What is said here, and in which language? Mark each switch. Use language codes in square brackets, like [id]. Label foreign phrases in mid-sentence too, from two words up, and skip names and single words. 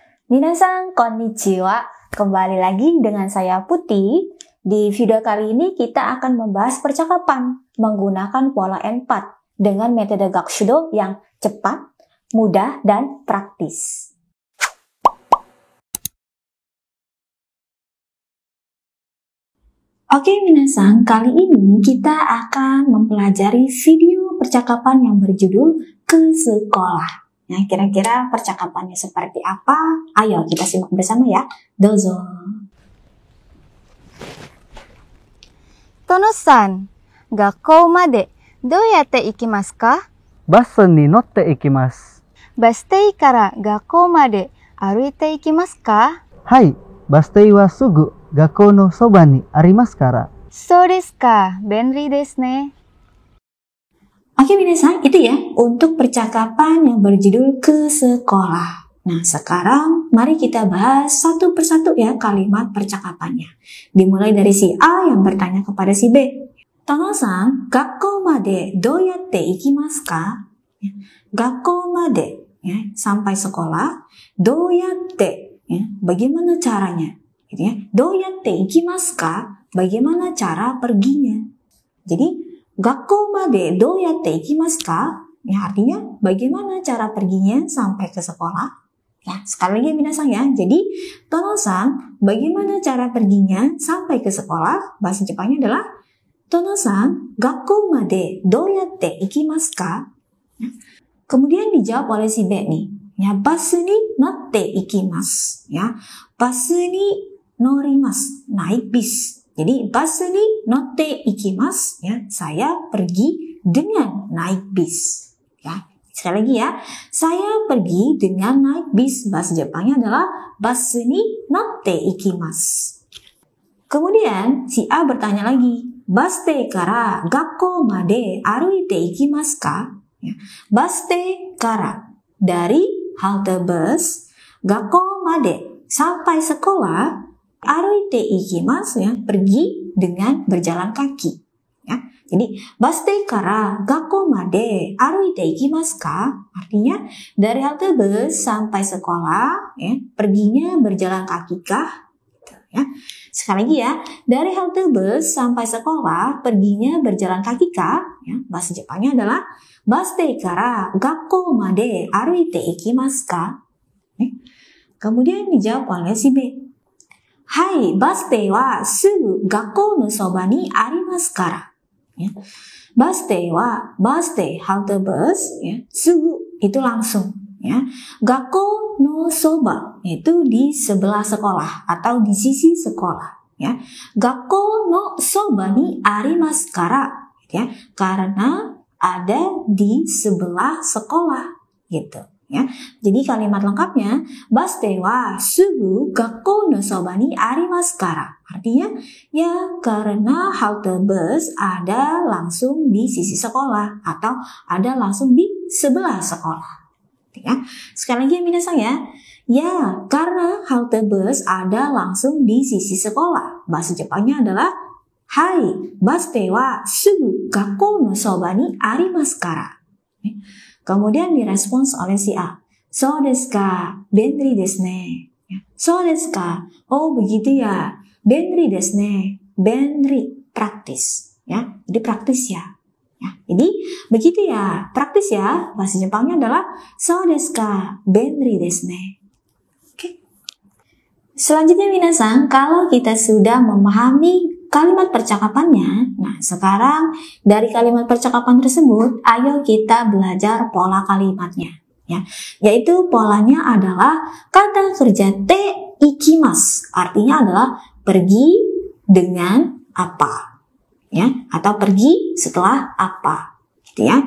[ja] 皆さんこんにちは, [id] kembali lagi dengan saya Putih. Di video kali ini kita akan membahas percakapan menggunakan pola N4 dengan metode Gakushudo yang cepat, mudah, dan praktis. Oke minasan, kali ini kita akan mempelajari video percakapan yang berjudul ke sekolah. Nah, kira-kira percakapannya seperti apa? Ayo kita simak bersama ya. Dozo. [ja] Tono-san, 学校までどうやって行きますか？バスに乗って行きます。バス停から学校まで歩いて行きますか？はい、バス停はすぐ学校のそばにありますから。そうですか、便利ですね。 [id] Oke minasan, itu ya untuk percakapan yang berjudul ke sekolah. Nah sekarang mari kita bahas satu persatu ya kalimat percakapannya. Dimulai dari si A yang bertanya kepada si B. [ja] Tono-san, 学校までどうやって行きますか? 学校まで, [id] ya, sampai sekolah. Doyatte, ya, bagaimana caranya? Gitu ya. [ja] どうやって行きますか? [id] Bagaimana cara perginya? [ja] Jadi 学校までどうやって行きますか? [id] Ya, artinya bagaimana cara perginya sampai ke sekolah? Ya, sekali lagi minasan ya. Jadi, Tono-san, bagaimana cara perginya sampai ke sekolah? Bahasa Jepangnya adalah [ja] Tono-san, 学校までどうやって行きますか? [id] Ya. Kemudian dijawab oleh si B nih. Ya, [ja] バスに乗って行きます. Ya, バスに乗ります, [id] naik bis. Jadi, [ja] バスに乗って行きます. [id] Ya, saya pergi dengan naik bis. Ya. Sekali lagi ya, saya pergi dengan naik bis. Bahasa Jepangnya adalah [ja] バスに乗って行きます. [id] Kemudian si A bertanya lagi, [ja] バス停から学校まで歩いて行きますか? Ya. バス停から, [id] dari halte bus, [ja] 学校まで, [id] sampai sekolah, [ja] 歩いて行きます, [id] ya, pergi dengan berjalan kaki. Ya. [ja] Jadi, バス停から学校まで歩いて行きますか? [id] Artinya, dari halte bus sampai sekolah, ya, perginya berjalan kaki kah? Gitu, ya. Sekali lagi ya, dari halte bus sampai sekolah, perginya berjalan kaki kah? [ja] Ya, [id] bahasa Jepangnya adalah [ja] バス停から学校まで歩いて行きますか? [id] Ya. Kemudian dijawab oleh si B. [ja] はい、バス停はすぐ学校のそばにありますから. [id] Ya. [ja] バス停は, [id] baste halte bus, ya, sugu itu langsung, ya. [ja] 学校のそば [id] itu di sebelah sekolah atau di sisi sekolah, ya. [ja] 学校のそばにありますから, [id] ya, karena ada di sebelah sekolah, gitu. Ya, jadi kalimat lengkapnya [ja] バス停はすぐ学校のそばにありますから. [id] Artinya ya karena halte bus ada langsung di sisi sekolah atau ada langsung di sebelah sekolah. Ya, sekali lagi minasan ya. Ya, karena halte bus ada langsung di sisi sekolah. Bahasa Jepangnya adalah [ja] はい、バス停はすぐ学校のそばにありますから. [id] Kemudian direspons oleh si A. [ja] そうですか、便利ですね. そうですか, [id] oh begitu ya. [ja] 便利ですね、便利, [id] praktis. Ya, jadi praktis ya. Ya, jadi begitu ya, praktis ya. Bahasa Jepangnya adalah [ja] そうですか、便利ですね. [id] Oke. Selanjutnya minasan, kalau kita sudah memahami kalimat percakapannya, nah sekarang dari kalimat percakapan tersebut, ayo kita belajar pola kalimatnya, ya. Yaitu polanya adalah kata kerja [ja] て行きます, [id] artinya adalah pergi dengan apa, ya, atau pergi setelah apa, gitu ya.